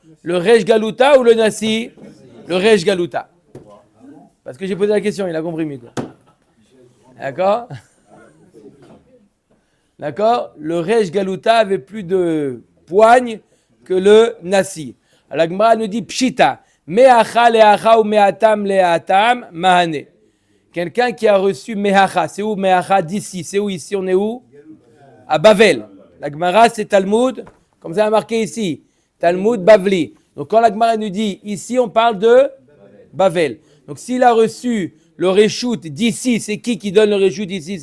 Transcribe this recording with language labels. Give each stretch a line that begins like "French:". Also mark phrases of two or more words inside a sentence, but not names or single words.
French: Le Resh Galuta ou le Nasi? Le Resh Galuta. Parce que j'ai posé la question, il a compris mieux. D'accord? D'accord? Le Resh Galuta avait plus de poigne que le Nasi. La Gemara nous dit Pshita.
Aramaic: מהכא להכא ou מהתם להתם מהני.
French: Quelqu'un qui a reçu Meacha. C'est où Meacha? D'ici. C'est où ici? On est où? À Bavel. La Gemara, c'est Talmud. Comme ça a marqué ici, Talmud Bavli. Donc quand la Gemara nous dit, ici on parle de Bavel. Donc s'il a reçu le reshoot d'ici, c'est qui donne le reshoot ici?